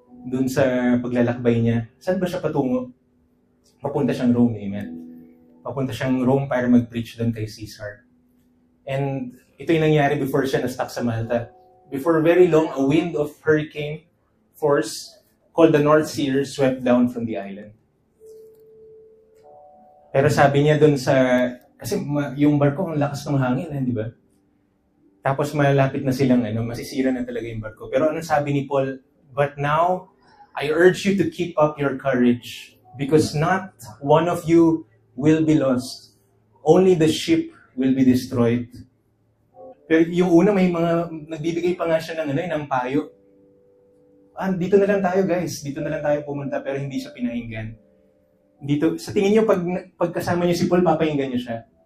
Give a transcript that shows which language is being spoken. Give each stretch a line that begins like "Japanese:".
Filipino: Doon sa paglalakbay niya. Saan ba siya patungo? Papunta siyang Rome, amen? Papunta siyang Rome para mag-preach doon kay Caesar. And ito yung nangyari before siya na-stuck sa Malta.
English: Before very long, a wind of hurricane force called the North Sea swept down from the island.
Filipino: Pero sabi niya doon sa... Kasi yung barko, ang lakas ng hangin, di ba? Tapos malapit na silang, masisira na talaga yung barko. Pero anong sabi ni Paul?
English: But now, I urge you to keep up your courage, because not one of you will be lost. Only the ship will be destroyed.
Filipino: Pero yung una, may mga, nagbibigay pa nga siya ng payo. Dito na lang tayo guys, dito na lang tayo pumunta, pero hindi siya pinahinggan. Dito, sa tingin niyo, pagkasama niyo si Paul, papahinggan niyo siya.